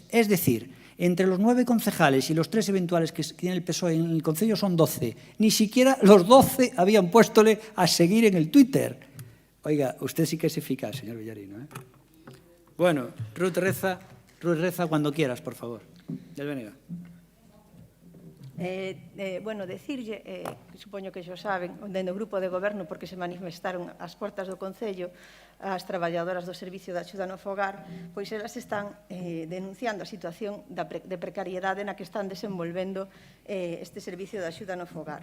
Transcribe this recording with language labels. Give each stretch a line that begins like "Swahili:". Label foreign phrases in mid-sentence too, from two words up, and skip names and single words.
Spanish: Es decir, entre los 9 concejales y los 3 eventuales que tiene el PSOE en el concello son 12. Ni siquiera los 12 habían puéstole a seguir en el Twitter. Oiga, usted sí que es eficaz, señor Villarino, ¿eh? Bueno, Ruth reza cuando quieras, por favor. Del Benega.
Galician: Bueno, decirlle, supoño que xo saben, dentro do grupo de goberno, porque se manifestaron ás portas do Concello as traballadoras do Servicio de Axuda no Fogar, pois elas están denunciando a situación de precariedade na que están desenvolvendo este Servicio de Axuda no Fogar.